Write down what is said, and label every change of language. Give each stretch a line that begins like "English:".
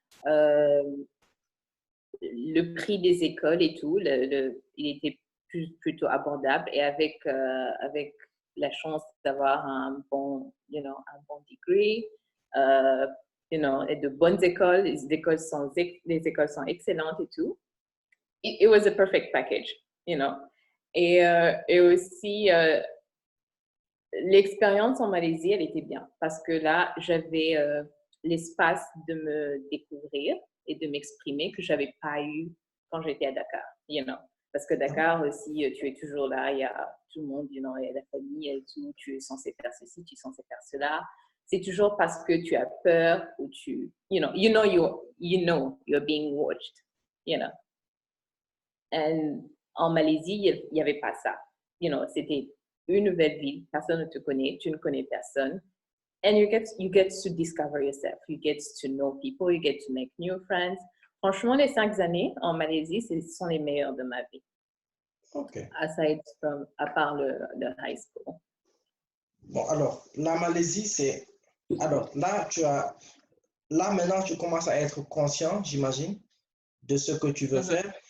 French: Euh, le prix des écoles et tout, il était plutôt abordable. Et avec la chance d'avoir un bon degree, et de bonnes écoles, les écoles sont excellentes et tout.
English: It was a perfect package, you know.
French: Et aussi, l'expérience en Malaisie, elle était bien parce que là, j'avais l'espace de me découvrir et de m'exprimer que je n'avais pas eu quand j'étais à Dakar,
English: you know.
French: Parce que Dakar aussi, tu es toujours là, il y a tout le monde,
English: you know,
French: il y a la famille et tout, tu es censé faire ceci, tu es censé faire cela. C'est toujours parce que tu as peur ou
English: you're being watched, you know.
French: Et en Malaisie, il n'y avait pas ça. C'était une nouvelle ville, personne ne te connaît, tu ne connais personne.
English: And you get to discover yourself. You get to know people, you get to make new friends.
French: Franchement, les 5 années en Malaisie, ce sont les meilleures de ma vie. Ok. À part le high school. Bon, alors, la Malaisie, c'est... Alors, là, maintenant, tu commences à être conscient, j'imagine, de ce que tu veux faire.